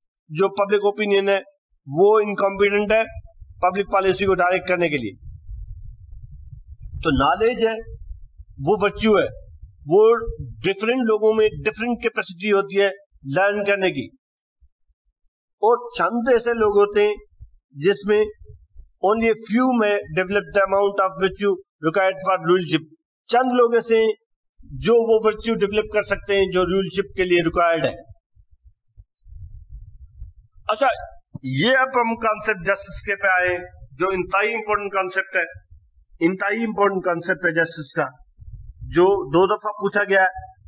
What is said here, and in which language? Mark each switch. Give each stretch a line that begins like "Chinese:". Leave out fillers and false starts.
Urdu: جو public opinion ہے وہ انکمپیٹنٹ ہے پبلک پالیسی کو ڈائریکٹ کرنے کے لیے. تو نالج ہے وہ ورچو ہے, وہ ڈفرینٹ لوگوں میں ڈفرینٹ کیپیسٹی ہوتی ہے لرن کرنے کی. اور چند ایسے لوگ ہوتے ہیں جس میں
English: only a few may develop the amount of virtue required for rulership.
Urdu: چند لوگ ایسے ہیں جو وہ ورچو ڈیولپ کر سکتے ہیں جو رولشپ کے لیے ریکوائرڈ ہے. اچھا, یہ اب ہم کانسیپٹ جسٹس کے پہ آئے جو انتہائی امپورٹنٹ کانسیپٹ ہے, انتہائی امپورٹنٹ کانسیپٹ ہے جسٹس کا, جو 2 دفعہ پوچھا گیا ہے.